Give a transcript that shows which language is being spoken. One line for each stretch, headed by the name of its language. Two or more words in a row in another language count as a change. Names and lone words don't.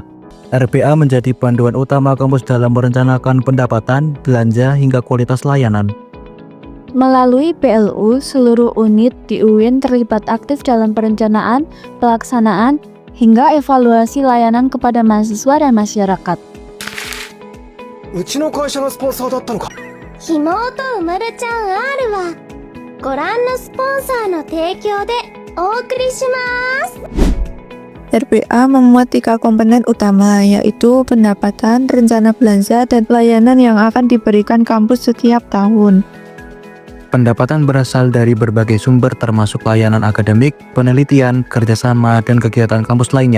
Indonesian: RBA menjadi panduan utama kampus dalam merencanakan pendapatan, belanja, hingga kualitas layanan. Melalui BLU, seluruh unit di UIN terlibat aktif dalam perencanaan, pelaksanaan, hingga evaluasi layanan kepada mahasiswa dan masyarakat.
Japanese: うちの会社がスポンサーだったのか。ひもとうまるちゃん R はご覧のスポンサーの提供でお送りします。
Indonesian: RBA memuat 3 komponen utama, yaitu pendapatan, rencana belanja, dan pelayanan yang akan diberikan kampus setiap tahun. Pendapatan berasal dari berbagai sumber termasuk layanan akademik, penelitian, kerjasama, dan kegiatan kampus lainnya.